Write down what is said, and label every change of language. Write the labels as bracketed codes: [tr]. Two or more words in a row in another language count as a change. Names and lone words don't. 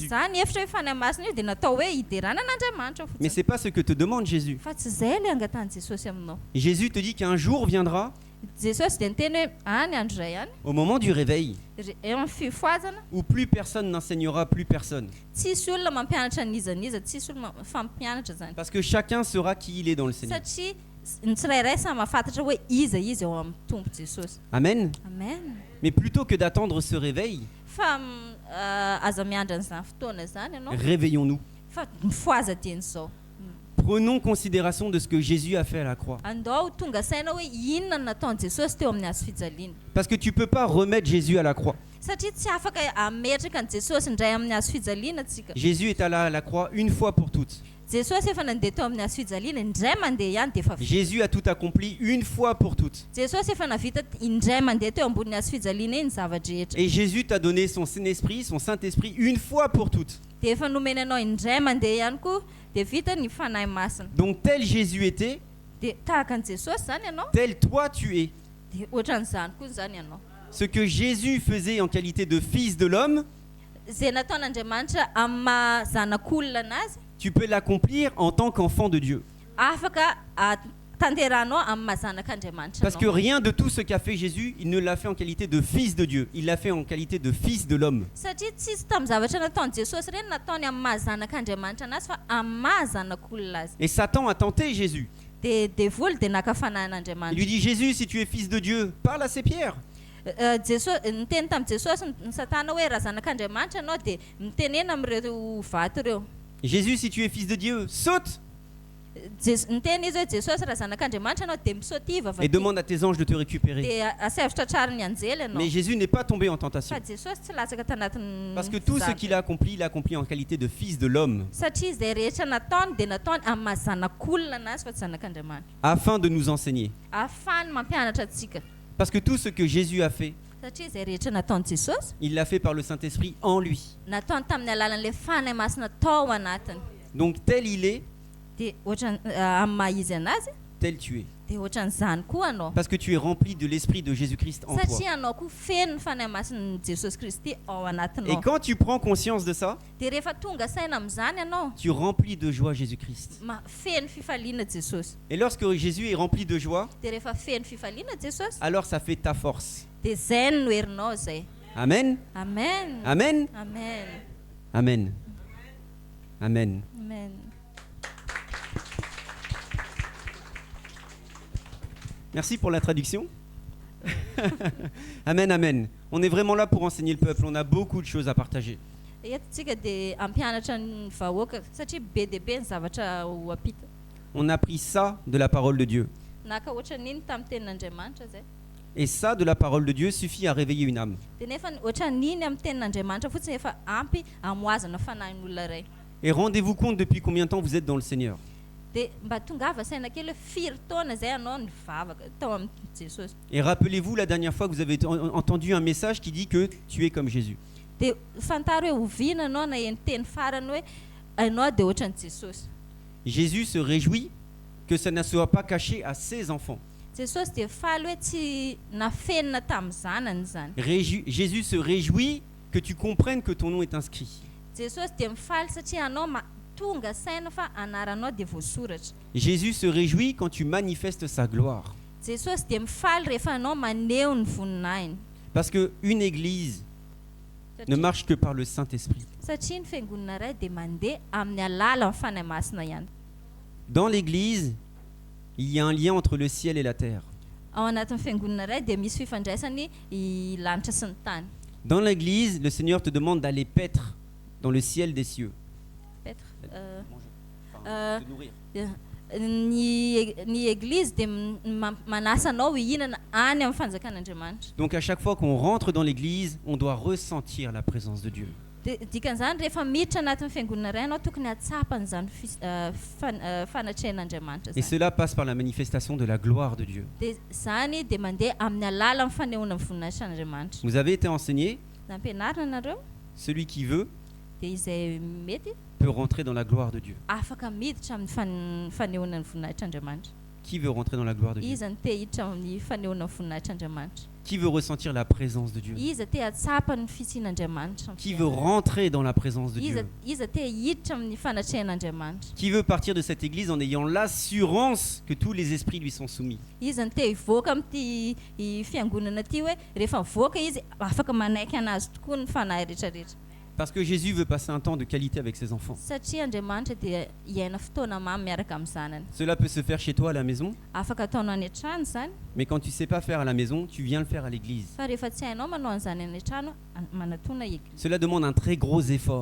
[mg] Za nihevitra hoe fanahy masina io dia natao hoe hideranan'Andriamanitra [fr] Mais [mg] fotsiny. [fr] ce n'est pas ce que te demande Jésus. [mg] Fa tsy izay ilay angatany Jesosy aminao. [fr] Jésus te dit qu'un jour viendra [mg] Jesosy dia niteny hoe any andro iray ihany [fr] au moment du réveil, [mg] eo amin'ny fifoazana [fr] où plus personne n'enseignera plus personne. [mg] tsisy olona mampianatra nizaniza tsisy olona fampianatra zany [fr] Parce que chacun saura qui il est dans le Seigneur. [mg] satria ny tsirairay samy mahafantatra hoe iza izy eo amin'ny tompo Jesosy. Amen. Amen. [fr] Mais plutôt que d'attendre ce réveil, [mg] Fa aza miandra an'izany fotoana zany ianao [fr] réveillons-nous. [mg] fa mifoaza dieny zao. [fr] Prenons considération de ce que Jésus a fait à la croix. [mg] Andao tonga saina hoe inona no nataony Jesosy teo amin'ny hazo fijaliana. [fr] Parce que tu ne peux pas remettre Jésus à la croix. [mg] Satria tsy afaka ametraka ny Jesosy indray amin'ny hazo fijaliana tsika. [fr] Jésus est allé à la croix une fois pour toutes. [mg] Jesosy efa nandeha teo amin'ny hazo fijaliana indray mandeha ihany dia efa vita. [fr] Jésus a tout accompli une fois pour toutes. [mg] Jesosy efa navita indray mandeha teo ambony hazo fijaliana iny zavatra rehetra. [fr] Et Jésus t'a donné son Saint-Esprit, son Saint-Esprit une fois pour toutes. [mg] Dia efa nomena anao indray mandeha ihany koa dia vita ny fanahy masina. [fr] Donc tel Jésus était, [mg] Dia tahaka ny Jesosy zany ianao [fr] tel toi tu es. [mg] dia ohatran'izany koa zany ianao. [fr] Ce que Jésus faisait en qualité de fils de l'homme, [mg] Zay nataon'Andriamanitra amin'ny maha zanak'olona anazy [fr] tu peux l'accomplir en tant qu'enfant de Dieu. [mg] afaka tanterahanao amin'ny maha zanak'Andriamanitra [fr] Parce que [mg] anao. [fr] rien de tout ce qu'a fait Jésus, il ne l'a fait en qualité de fils de Dieu. Il l'a fait en qualité de fils de l'homme. [mg] Satria tsisy tamin'ny zavatra nataony Jesosy reny nataony amin'ny maha zanak'Andriamanitra anazy fa amin'ny maha zanak'olona azy. [fr] Et Satan a tenté Jésus. [mg] Dia voly dia naka [fr] Il [mg] fanahin'Andriamanitra. [fr] lui dit, Jésus, si tu es fils de Dieu, parle à ces pierres. [mg] Niteny tamin'ny Jesosy ny Satana hoe raha zanak'Andriamanitra anao dia mitenena amin'ireo vato ireo. [fr] Jésus, si tu es fils de Dieu, saute [mg] Niteny izy hoe Jesosy raha zanak'Andriamanitra anao dia misotiva [fr] et demande à tes anges de te récupérer. [mg] dia asevitra tsara ny anjely ianao. [fr] Mais Jésus n'est pas tombé en tentation. [mg] Fa Jesosy tsy latsaka tanatin'ny [fr] Parce que tout ce qu'il a accompli, il l'a accompli en qualité de fils de l'homme, [mg] satria izay rehetra nataony dia nataony amin'ny maha zanak'olona anazy fa tsy zanak'Andriamanitra. [fr] afin de nous enseigner. [mg] Ahafahany mampianatra antsika. [fr] Parce que tout ce que Jésus a fait, [mg] Satria izay rehetra nataony Jesosy [fr] il l'a fait par le Saint-Esprit en lui. [mg] nataony tamin'ny alalan'ilay fanahy masina tao anatiny. [fr] Donc tel il est, [mg] Dia ohatran amin'ny maha izy anazy [fr] tel tu es. [mg] dia ohatran'izany koa anao. [fr] Parce que tu es rempli de l'Esprit de Jésus-Christ en toi. [mg] Satria anao koa feno ny fanahy masin'i Jesosy Kristy ao [fr] Et [mg] anatinao. [fr] quand tu prends conscience de ça, [mg] Dia rehefa tonga saina amin'izany ianao [fr] tu remplis de joie Jésus-Christ. [mg] feno fifaliana Jesosy. [fr] Et lorsque Jésus est rempli de joie, [mg] Dia rehefa feno fifaliana Jesosy [fr] alors ça fait ta force. [mg] dia zay no herinao zay. Amen. Amen. Amen. Amen. Amen. Amen. Amen. [fr] Merci pour la traduction. Amen, amen. On est vraiment là pour enseigner le peuple. On a beaucoup de choses à partager. [mg] Eto tsika dia ampianatra ny vahoaka satria be dia be ny zavatra ho ampita. [fr] On a appris ça de la parole de Dieu. [mg] Naka ohatran'iny tamin'ny tenin'Andriamanitra zay. [fr] Et ça, de la parole de Dieu, suffit à réveiller une âme. [mg] Dia nefa ohatran'iny amin'ny tenin'Andriamanitra fotsiny efa ampy amoazana fanahin'olona iray. [fr] Et rendez-vous compte depuis combien de temps vous êtes dans le Seigneur. [mg] Dia mba tongava saina kely hoe firy taona zay anao nivavaka tao amin'ny Jesosy. [fr] Et rappelez-vous la dernière fois que vous avez entendu un message qui dit que tu es comme Jésus. [mg] Dia fantaro hoe oviana anao na eny teny farany hoe anao dia ohatran'i Jesosy. [fr] Jésus se réjouit que ça ne soit pas caché à ses enfants. [mg] Jesosy dia faly hoe tsy nafenina tamin'ny zanany zany. [fr] Jésus se réjouit que tu comprennes que ton nom est inscrit. [mg] Jesosy dia mifaly satria anao tonga saina fa anaranao dia voasoratra. [fr] Jésus se réjouit quand tu manifestes sa gloire. [mg] Jesosy dia mifaly rehefa anao maneho ny voninahiny. [fr] Parce qu'une église ne marche que par le Saint-Esprit. [mg] Satria ny fiangonana iray dia mandeha amin'ny alalan'ny fanahy masina ihany. [fr] Dans l'église, il y a un lien entre le ciel et la terre. [mg] Ao anatin'ny fiangonana iray dia misy fifandraisany i lanitra sy ny tany. [fr] Dans l'église, le Seigneur te demande d'aller paître dans le ciel des cieux. Petra. Te nourrir. [mg] Ny église dia manasa anao hihinana any amin'ny fanjakan'Andriamanitra. [fr] Donc à chaque fois qu'on rentre dans l'église, on doit ressentir la présence de Dieu. [mg] Dikan'izany rehefa miditra anatin'ny fiangonana iray anao tokony hatsapan'izany fanatrehan'Andriamanitra [fr] Et [mg] zany. [fr] cela passe par la manifestation de la gloire de Dieu. [mg] Dia zany dia mandeha amin'ny alalan'ny fanehoana ny voninahitran'Andriamanitra. [fr] Vous avez été enseigné, [mg] Nampianarina nareo [fr] celui qui veut [mg] dia izay mety [fr] peut rentrer dans la gloire de Dieu. [mg] afaka miditra amin'ny fanehoana ny voninahitran'Andriamanitra. [fr] Qui veut rentrer dans la gloire de Dieu? [mg] Iza ny te hiditra amin'ny fanehoana voninahitr'Andriamanitra. [fr] Qui veut ressentir la présence de Dieu? [mg] Iza te hatsapa ny fisian'Andriamanitra. [fr] Qui veut rentrer dans la présence de Dieu? [mg] Iza te hiditra amin'ny fanatrehan'Andriamanitra. [fr] Qui veut partir de cette église en ayant l'assurance que tous les esprits lui sont soumis? [mg] Iza ny te hivoaka amin'ity fiangonana ty hoe rehefa mivoaka izy afaka manaiky anazy tokoa ny fanahy rehetrarehetra. [fr] Parce que Jésus veut passer un temps de qualité avec ses enfants. [mg] Satria Andriamanitra dia hiaina fotoana mamy miaraka amin'ny zanany. [fr] Cela peut se faire chez toi à la maison, [mg] Afaka ataonao any an-trano zany, [fr] mais quand tu sais pas faire à la maison, tu viens le faire à l'église. [mg] fa rehefa tsy hainao manao an'izany any an-trano manatona eglizy. [fr] Cela demande un très gros effort.